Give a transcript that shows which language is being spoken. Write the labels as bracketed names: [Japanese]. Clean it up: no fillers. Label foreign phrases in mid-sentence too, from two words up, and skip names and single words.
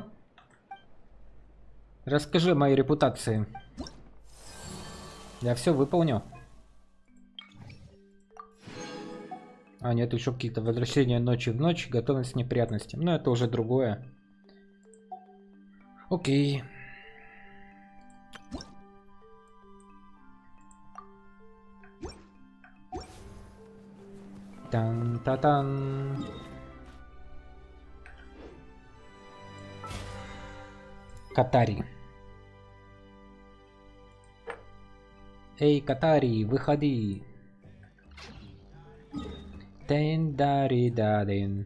[Russian] Расскажи о моей репутации. Я все выполню. А, нет, еще какие-то возвращения ночи в ночь, готовность к неприятностям. Но это уже другое. Окей. Тан-та-тан. Катари. Эй, Катари, выходи. Тен-дари-дадин.